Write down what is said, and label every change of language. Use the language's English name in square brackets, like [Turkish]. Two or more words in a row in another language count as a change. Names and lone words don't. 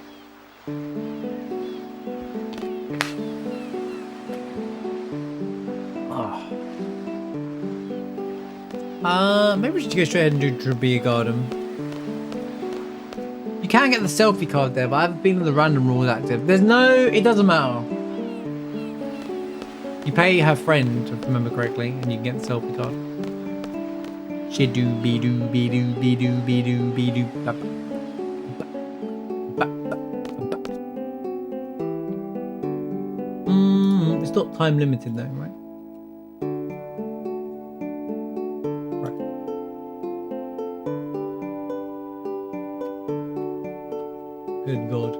[English] Maybe we should go straight ahead and do Trabia Garden. You can get the selfie card there, but I haven't been in the random rules active. There's no... It doesn't matter. You pay her friend, if I remember correctly, and you can get the selfie card. Shidoo-be-doo-be-doo-be-doo-be-doo-be-doo. It's not time limited though, right? Good God.